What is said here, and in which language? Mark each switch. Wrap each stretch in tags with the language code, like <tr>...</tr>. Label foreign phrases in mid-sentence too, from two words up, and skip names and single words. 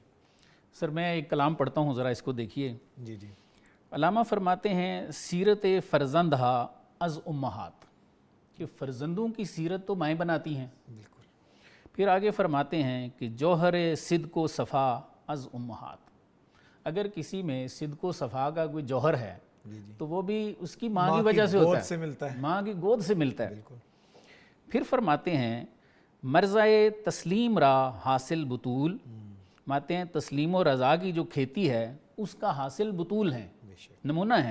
<ur>سر میں ایک کلام پڑھتا ہوں، ذرا اس کو دیکھیے. جی جی. علامہ فرماتے ہیں</ur> <fa>سیرت فرزندہا از امہات،</fa> <ur>کہ فرزندوں کی سیرت تو مائیں بناتی ہیں. بالکل. پھر آگے فرماتے ہیں کہ</ur> <fa>جوہر صدق و صفا از امہات،</fa> <ur>اگر کسی میں صدق و صفا کا کوئی جوہر ہے تو وہ بھی اس کی ماں کی وجہ سے ہوتا ہے، ماں کی گود سے ملتا ہے. بالکل. پھر فرماتے ہیں</ur> <fa>مرزائے تسلیم را حاصل بطول،</fa> <ur>ماتے ہیں تسلیم و رضا کی جو کھیتی ہے اس کا حاصل بطول ہیں، نمونہ ہیں.</ur>